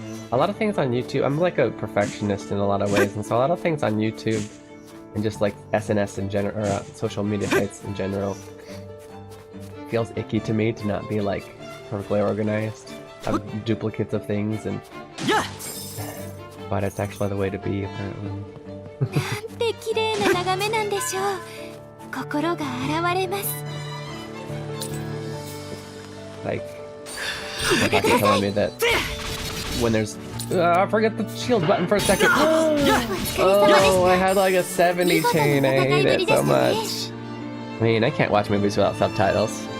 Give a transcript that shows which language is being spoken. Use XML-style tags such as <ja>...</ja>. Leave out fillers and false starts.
<en>A lot of things on YouTube, I'm like a perfectionist in a lot of ways, and so a lot of things on YouTube, and just like SNS in general, or social media sites in general, feels icky to me to not be like perfectly organized. Have duplicates of things, and but it's actually the way to be, apparently.</en> <ja>なんて綺麗な眺めなんでしょう。心が洗われます。</ja> <en>Like, my cat is telling me that when there's... I forget the shield button for a second. Oh, I had like a 70 chain. I hate it so much. I mean, I can't watch movies without subtitles.</en>